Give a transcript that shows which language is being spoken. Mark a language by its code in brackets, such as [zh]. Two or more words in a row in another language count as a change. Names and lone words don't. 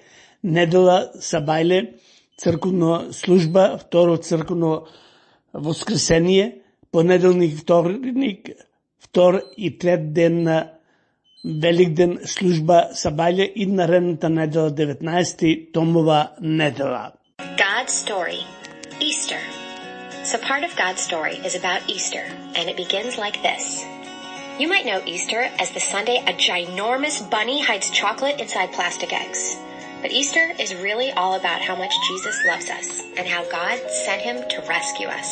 [mk] Недела сабајле, црковна служба, второ црковно воскресение, понеделник, вторник, втор и трет ден на Великден служба сабаља и наредната недела 19 томова недела. [en] God's story, Easter. So part of God's story is about Easter, and it begins like this. You might know Easter as the Sunday a ginormous bunny hides chocolate inside plastic eggs. But Easter is really all about how much Jesus loves us and how God sent him to rescue us.